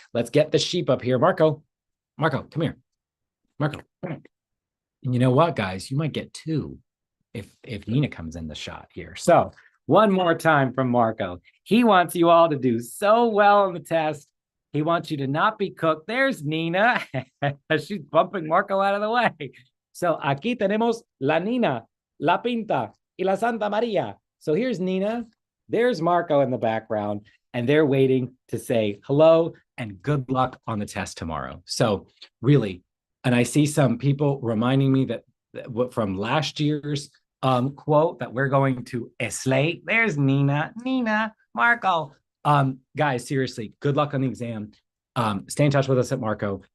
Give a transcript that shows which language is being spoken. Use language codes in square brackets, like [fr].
[en] Let's get the sheep up here. Marco, come here. Marco, come here. And you know what, guys? You might get two if Nina comes in the shot here. So one more time from Marco. He wants you all to do so well on the test. He wants you to not be cooked. There's Nina. She's bumping Marco out of the way. [es] So aquí tenemos la Nina, la Pinta, y la Santa Maria. [en] So here's Nina. There's Marco in the background. And they're waiting to say hello and good luck on the test tomorrow. So really, and I see some people reminding me that from last year's quote that we're going to slay. There's Nina, Marco. Guys, seriously, good luck on the exam. Stay in touch with us at Marco.